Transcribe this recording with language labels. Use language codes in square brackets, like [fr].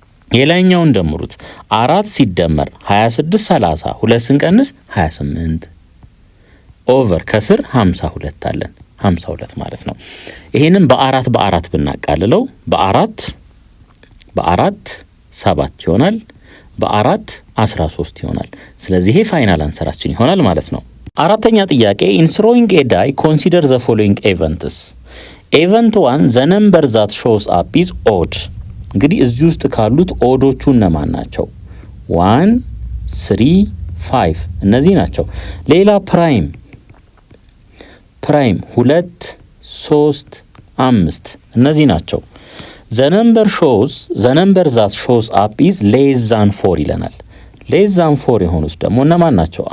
[am] የላይኛውን ደምሩት 4 ሲደመር 26 30 2 ስንቀንስ 28 ኦቨር ከስር 52 አለን 52 ማለት ነው። ይሄንን በአራት ብናቃልለው በአራት 7 ይሆናል፣ በ4 13 ይሆናል። ስለዚህ ይሄ ፋይናል አንሰራችን ይሆናል ማለት ነው። አራተኛ ጥያቄ [en] in throwing a die consider the following events. event 1 the number that shows up is odd. [am] እንግዲህ እዚህ ውስጥ ካሉት ኦዶቹ እነማን ናቸው? 1 3 5 እነዚህ ናቸው። ሌላ ፕራይም 2 3 5 እነዚህ ናቸው። [en] the number that shows up is less than 4 [am] ይለናል። less than 4 የሆኑት ደግሞ እነማን ናቸው?